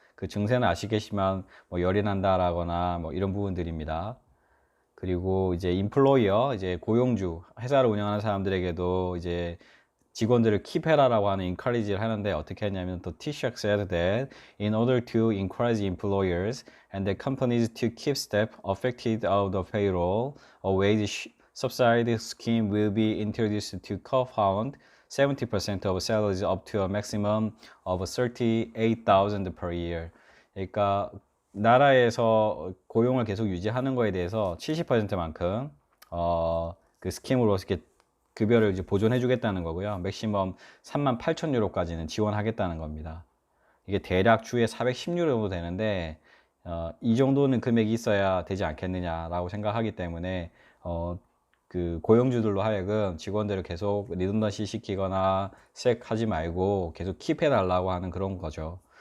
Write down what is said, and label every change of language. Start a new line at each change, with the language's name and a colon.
Korean: 그 증세는 아시겠지만 뭐 열이 난다라거나 뭐 이런 부분들입니다. 그리고 이제 인플로이어, 이제 고용주, 회사를 운영하는 사람들에게도 이제 직원들을 킵해라라고 하는 encourage를 하는데 어떻게 하냐면 또
English: Taoiseach said that in order to encourage employers and the companies to keep staff affected of the payroll, a wage subsidy scheme will be introduced to co-found 70% of salaries up to a maximum of 38,000 per year.
Korean: 그러니까 나라에서 고용을 계속 유지하는 거에 대해서 70%만큼 그 스킴으로 이렇게 급여를 이제 보존해 주겠다는 거고요. 맥시멈 38,000유로까지는 지원하겠다는 겁니다. 이게 대략 주에 410유로 정도 되는데 이 정도는 금액이 있어야 되지 않겠느냐라고 생각하기 때문에 그 고용주들로 하여금 직원들을 계속 리던던시 시키거나 색하지 말고 계속 킵해 달라고 하는 그런 거죠.